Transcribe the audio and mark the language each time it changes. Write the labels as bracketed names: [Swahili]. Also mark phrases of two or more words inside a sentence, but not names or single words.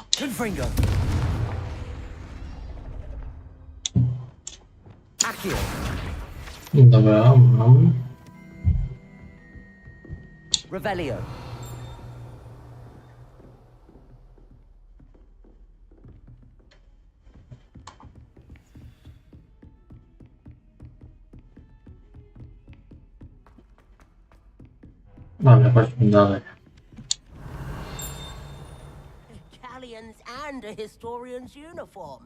[Latin] Fringo. Accio. [Polish] Dobra, mam. [Latin] Revelio. [Polish] Dobra, chodźmy dalej. [English] Italians and a historian's uniform.